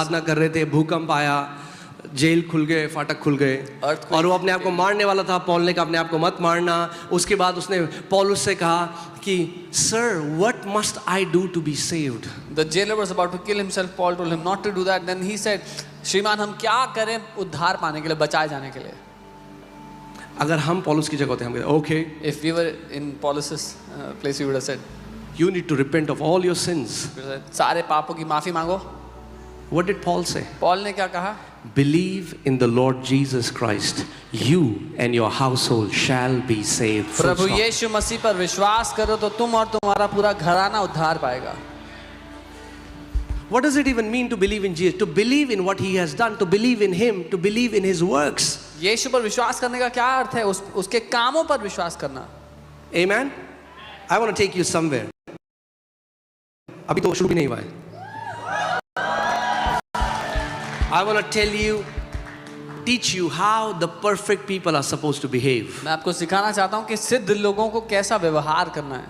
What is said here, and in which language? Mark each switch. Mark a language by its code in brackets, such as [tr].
[hi] आराधना कर रहे थे, भूकंप आया, जेल खुल गए, फाटक खुल गए, [en] Earthquake. [hi] और वो अपने आप को मारने वाला था. पॉल ने कहा अपने आप को मत मारना. उसके बाद उसने पौलुस से कहा कि sir, [en] what must I do to be saved? The jailer was about to kill himself. Paul told him not to do that. Then he said, [hi] श्रीमान हम क्या करें उद्धार पाने के लिए, बचाए जाने के लिए? अगर हम पौलुस की जगह होते हम कहते okay, [en] If we were in Paulus's place, we would have said, you need to repent of all your sins. [hi] सारे पापों की माफी मांगो. [en] What did Paul say? [hi] Paul ने क्या कहा? [en] Believe in the Lord Jesus Christ, you and your household shall be saved. Full [hi] Prabhu [en] stop. [hi] यीशु मसीह पर विश्वास करो तो तुम और तुम्हारा पूरा घराना उद्धार पाएगा. [en] What does it even mean to believe in Jesus? To believe in what he has done, to believe in him, to believe in his works. [hi] यीशु पर विश्वास करने का क्या अर्थ है? उसके कामों पर विश्वास करना. [en] Amen. I want to take you somewhere. [hi] अभी तो शुरू भी नहीं हुआ है. [en] I want to tell you, teach you how the perfect people are supposed to behave. [hi] मैं आपको सिखाना चाहता हूँ कि सिद्ध लोगों को कैसा व्यवहार करना है.